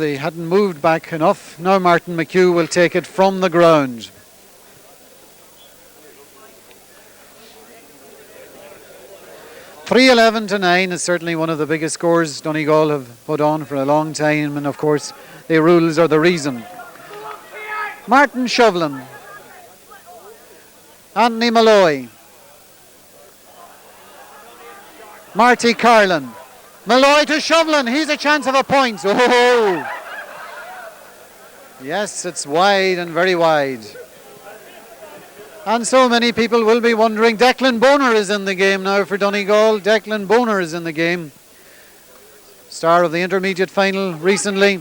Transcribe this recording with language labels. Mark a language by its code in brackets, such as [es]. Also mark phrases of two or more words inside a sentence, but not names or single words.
[en] They hadn't moved back enough. Now Martin McHugh will take it from the ground. .3:11 to 9 is certainly one of the biggest scores Donegal have put on for a long time, and of course the rules are the reason. Martin Shovlin. Anthony Malloy. Marty Carlin. Malloy to Shovlin. He's a chance of a point. Oh! Yes, it's wide and very wide. And so many people will be wondering, Declan Boner is in the game now for Donegal. Declan Boner is in the game. Star of the intermediate final recently.